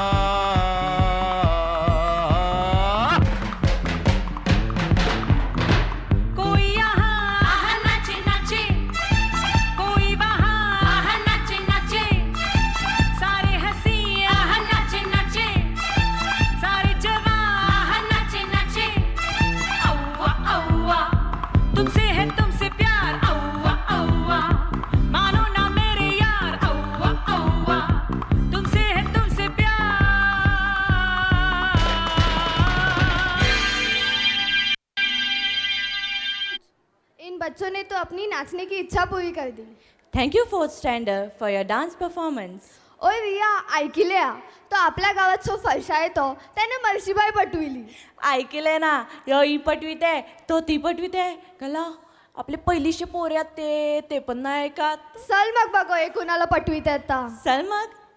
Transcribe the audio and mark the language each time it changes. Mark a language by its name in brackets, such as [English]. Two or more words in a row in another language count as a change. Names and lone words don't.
[Hindi] कोई यहाँ आहा नाचे नाचे कोई वहाँ आहा नाचे नाचे सारे हंसी आहा नाचे नाचे सारे जवान आहा नाचे नाचे औवा औवा तुमसे है तुमसे प्यार औवा औवा मानो ना मेरे यार औवा औवा तुमसे है तुमसे प्यार इन बच्चों ने तो अपनी नाचने की इच्छा पूरी कर दी. [English] Thank you, fourth standard, for your dance performance. [Marathi] ओय रिया ऐकिल्या तो आपल्या गावात जो फरशा येतो त्याने मर्सीबाई पटविली. ऐकलंय ना यो ही पटविते तो ती पटविते कला आपले पहिलीचे पोर आहेत ते पण नाही ऐकत. चल मग बघो हे कुणाला पटवित आता. चल मग.